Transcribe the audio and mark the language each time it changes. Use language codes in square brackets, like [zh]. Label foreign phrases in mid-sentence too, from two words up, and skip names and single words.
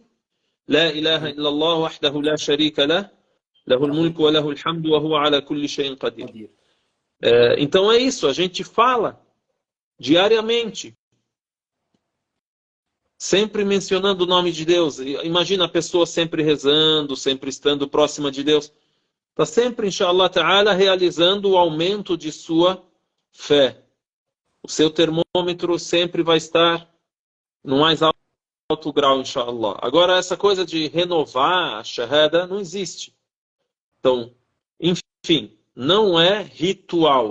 [ar] لا إله إلا الله وحده لا شريك له، له الملك وله الحمد وهو على كل شيء قدير. [pt] Então é isso, a gente fala diariamente. sempre mencionando o nome de Deus. Imagina a pessoa sempre rezando, sempre estando próxima de Deus. Está sempre, [ar] إن شاء الله تعالى, [pt] realizando o aumento de sua fé. O seu termômetro sempre vai estar no mais alto grau, inshallah. Agora, essa coisa de renovar a shahada não existe. Então, enfim, não é ritual.